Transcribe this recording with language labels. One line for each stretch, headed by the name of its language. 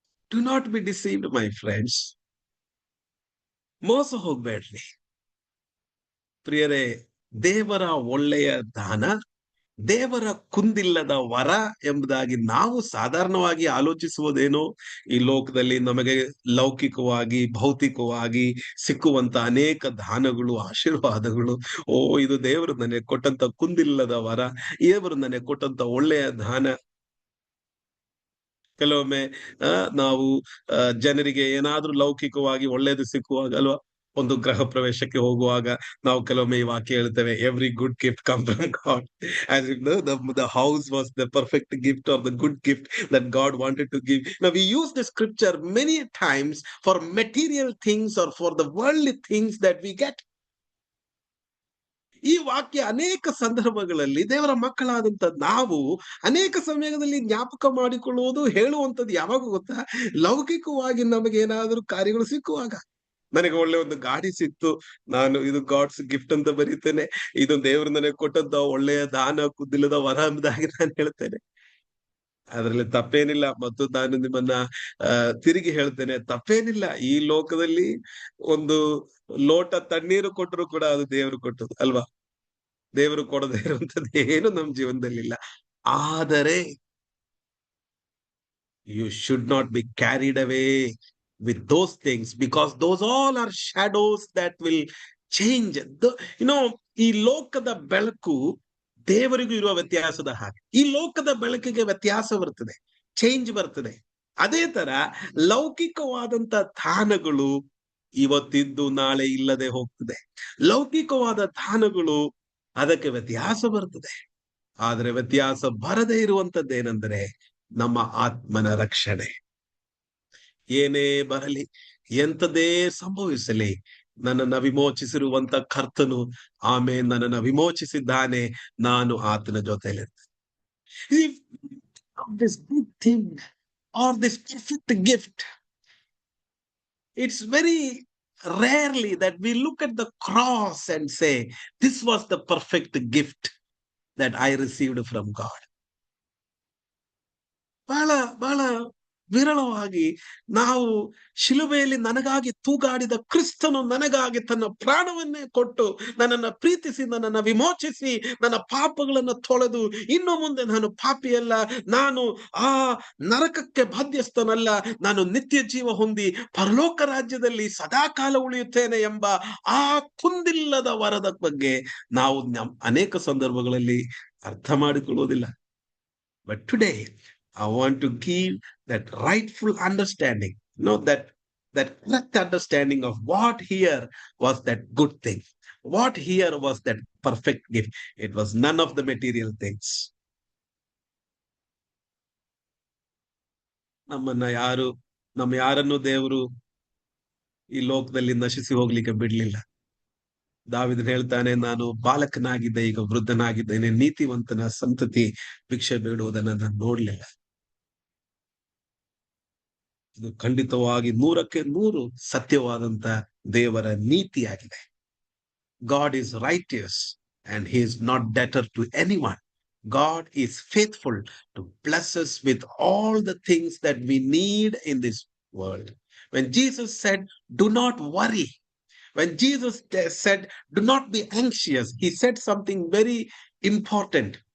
English: Do not be deceived, my friends.
Kannada: ಮೋಸ ಹೋಗ್ಬೇಡ್ರಿ ಪ್ರಿಯರೇ. ದೇವರ ಒಳ್ಳೆಯ ದಾನ, ದೇವರ ಕುಂದಿಲ್ಲದ ವರ ಎಂಬುದಾಗಿ ನಾವು ಸಾಧಾರಣವಾಗಿ ಆಲೋಚಿಸುವುದೇನೋ, ಈ ಲೋಕದಲ್ಲಿ ನಮಗೆ ಲೌಕಿಕವಾಗಿ ಭೌತಿಕವಾಗಿ ಸಿಕ್ಕುವಂತ ಅನೇಕ ದಾನಗಳು, ಆಶೀರ್ವಾದಗಳು, ಇದು ದೇವರು ನನಗೆ ಕೊಟ್ಟಂತ ಕುಂದಿಲ್ಲದ ವರ, ದೇವರು ನನಗೆ ಕೊಟ್ಟಂತ ಒಳ್ಳೆಯ ದಾನ. ಕೆಲವೊಮ್ಮೆ ನಾವು ಜನರಿಗೆ ಏನಾದ್ರೂ ಲೌಕಿಕವಾಗಿ ಒಳ್ಳೇದು ಸಿಕ್ಕುವಾಗ ಅಲ್ವಾ, ಒಂದು ಗೃಹ ಪ್ರವೇಶಕ್ಕೆ ಹೋಗುವಾಗ ನಾವು ಕೆಲವೊಮ್ಮೆ ಈ ವಾಕ್ಯ ಹೇಳ್ತೇವೆ,
English: Every good gift come from God. As if the house was the perfect gift or the good gift that God wanted to give. Now we use the scripture many times for material things or for the worldly things that we get.
Kannada: ಈ ವಾಕ್ಯ ಅನೇಕ ಸಂದರ್ಭಗಳಲ್ಲಿ ದೇವರ ಮಕ್ಕಳಾದಂತ ನಾವು ಅನೇಕ ಸಮಯದಲ್ಲಿ ಜ್ಞಾಪಕ ಮಾಡಿಕೊಳ್ಳುವುದು, ಹೇಳುವಂಥದ್ದು ಯಾವಾಗ ಗೊತ್ತಾ? ಲೌಕಿಕವಾಗಿ ನಮಗೆ ಏನಾದರೂ ಕಾರ್ಯಗಳು ಸಿಕ್ಕುವಾಗ. ನನಗೆ ಒಳ್ಳೆ ಒಂದು ಗಾಡಿ ಸಿಕ್ತು, ನಾನು ಇದು
English: God's gift
Kannada: ಅಂತ ಬರೀತೇನೆ, ಇದು ದೇವರು ನನಗೆ ಕೊಟ್ಟಂತ ಒಳ್ಳೆಯ ದಾನ, ಕುದ್ದಿಲ್ಲದ ವರ ಎಂಬುದಾಗಿ ನಾನು ಹೇಳ್ತೇನೆ. ಅದರಲ್ಲಿ ತಪ್ಪೇನಿಲ್ಲ. ಮತ್ತು ನಾನು ನಿಮ್ಮನ್ನ ತಿರುಗಿ ಹೇಳ್ತೇನೆ, ತಪ್ಪೇನಿಲ್ಲ. ಈ ಲೋಕದಲ್ಲಿ ಒಂದು ಲೋಟ ತಣ್ಣೀರು ಕೊಟ್ಟರು ಕೂಡ ಅದು ದೇವರು ಕೊಟ್ಟದ್ದು ಅಲ್ವಾ. ದೇವರು ಕೊಡದೇ ಇರುವಂತದ್ದು ಏನು ನಮ್ಮ ಜೀವನದಲ್ಲಿಲ್ಲ. ಆದರೆ
English: you should not be carried away with those things, because those all are shadows that will change.
Kannada: ಈ ಲೋಕದ ಬೆಳಕು ದೇವರಿಗೂ ಇರುವ ವ್ಯತ್ಯಾಸದ ಹಾಗೆ ಈ ಲೋಕದ ಬೆಳಕಿಗೆ ವ್ಯತ್ಯಾಸ ಬರ್ತದೆ, ಚೇಂಜ್ ಬರ್ತದೆ. ಅದೇ ತರ ಲೌಕಿಕವಾದಂತ ದಾನಗಳು ಇವತ್ತಿದ್ದು ನಾಳೆ ಇಲ್ಲದೆ ಹೋಗ್ತದೆ. ಲೌಕಿಕವಾದ ದಾನಗಳು, ಅದಕ್ಕೆ ವ್ಯತ್ಯಾಸ ಬರ್ತದೆ. ಆದರೆ ವ್ಯತ್ಯಾಸ ಬರದೇ ಇರುವಂತದ್ದೇನೆಂದರೆ ನಮ್ಮ ಆತ್ಮನ ರಕ್ಷಣೆ. ಏನೇ ಬರಲಿ, ಎಂಥದೇ ಸಂಭವಿಸಲಿ, ನನ್ನನ್ನು ವಿಮೋಚಿಸಿರುವಂತ ಕರ್ತನು ಆಮೇಲೆ ನನ್ನನ್ನು ವಿಮೋಚಿಸಿದ್ದಾನೆ. ನಾನು ಆತನ ಜೊತೆಯಲ್ಲಿರ್ತೇನೆ.
English: This good thing or this perfect gift, it's very rarely that we look at the cross and say, this was the perfect gift that I received from God.
Kannada: ಬಹಳ ಬಹಳ ವಿರಳವಾಗಿ ನಾವು ಶಿಲುಬೆಯಲ್ಲಿ ನನಗಾಗಿ ತೂಗಾಡಿದ ಕ್ರಿಸ್ತನು ನನಗಾಗಿ ತನ್ನ ಪ್ರಾಣವನ್ನೇ ಕೊಟ್ಟು ನನ್ನನ್ನು ಪ್ರೀತಿಸಿ, ನನ್ನನ್ನು ವಿಮೋಚಿಸಿ, ನನ್ನ ಪಾಪಗಳನ್ನು ತೊಳೆದು, ಇನ್ನು ಮುಂದೆ ನಾನು ಪಾಪಿಯಲ್ಲ, ನಾನು ಆ ನರಕಕ್ಕೆ ಬಾಧ್ಯಸ್ಥನಲ್ಲ, ನಾನು ನಿತ್ಯ ಜೀವ ಹೊಂದಿ ಪರಲೋಕ ರಾಜ್ಯದಲ್ಲಿ ಸದಾಕಾಲ ಉಳಿಯುತ್ತೇನೆ ಎಂಬ ಆ ಕುಂದಿಲ್ಲದ ವರದ ಬಗ್ಗೆ ನಾವು ಅನೇಕ ಸಂದರ್ಭಗಳಲ್ಲಿ ಅರ್ಥ ಮಾಡಿಕೊಳ್ಳುವುದಿಲ್ಲ.
English: But today I want to give that rightful understanding, that correct understanding of what here was that good thing, what here was that perfect gift. It was none of the material things.
Kannada: ನಮ್ಮ ಯಾರನ್ನು ದೇವರು ಈ ಲೋಕದಲ್ಲಿ ನಶಿಸಿ ಹೋಗ್ಲಿಕ್ಕೆ ಬಿಡ್ಲಿಲ್ಲ. ದಾವಿದನು ಹೇಳ್ತಾನೆ, ನಾನು ಬಾಲಕನಾಗಿದ್ದೆ, ಈಗ ವೃದ್ಧನಾಗಿದ್ದೇನೆ, ನೀತಿವಂತನ ಸಂತತಿ ಭಿಕ್ಷೆ ಬೇಡುವುದನ್ನು ನಾನು ನೋಡ್ಲಿಲ್ಲ. ಇದು ಖಂಡಿತವಾಗಿ 100ಕ್ಕೆ 100 ಸತ್ಯವಾದಂತ ದೇವರ ನೀತಿಯಾಗಿದೆ.
English: God is righteous and he is not debtor to anyone. God is faithful to bless us with all the things that we need in this world. When Jesus said, do not worry, when Jesus said, do not be anxious, he said something very important.